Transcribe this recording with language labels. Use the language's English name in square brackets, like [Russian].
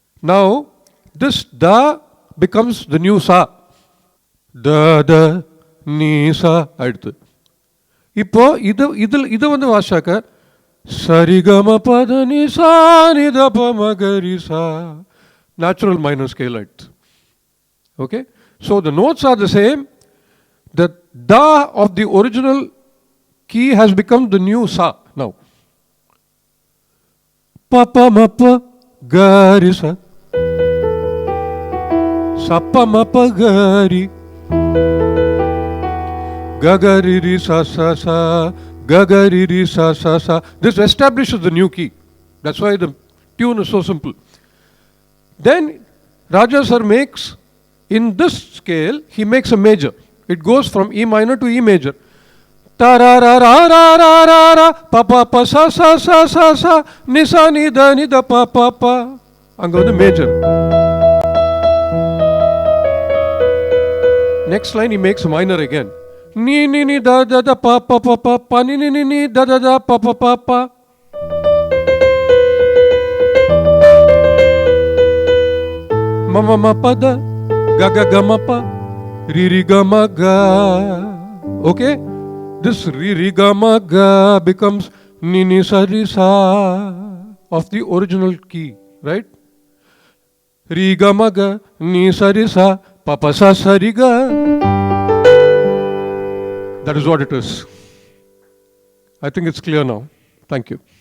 [English] Now this da becomes the new sa. [Tamil] த த நீ சா அடுத்து. இப்போ இது வந்து வாசாக்க சரிகம பத நி சா நி த ப மகரி சா, [English] natural minor scale [Tamil] அடுத்து. [English] Okay, so the notes are the same. The da of the original key has become the new sa now. Pa pa ma pa ga ri sa, sa pa ma pa ga ri, ga ga ri ri sa sa sa, ga ga ri ri sa sa sa. This establishes the new key. That's why the tune is so simple. Then Raja sir makes, in this scale, he makes a major. It goes from E minor to E major. Ta ra ra ra ra ra ra ra, pa pa pa sa sa sa sa sa, ni sa ni da pa pa pa. [Tamil] Anga vandu major. [English] Next line he makes a minor again. Ni ni ni da da pa pa pa pa pa, ni ni ni da pa pa pa pa. Ma ma ma pa da, ga ga ga ma pa, ri ri ga ma ga. Okay, this ri ri ga ma ga becomes ni ni sa ri sa of the original key, right? Ri ga ma ga, ni sa ri sa, pa pa sa sa ri ga. That is what it is. I think it's clear now. Thank you.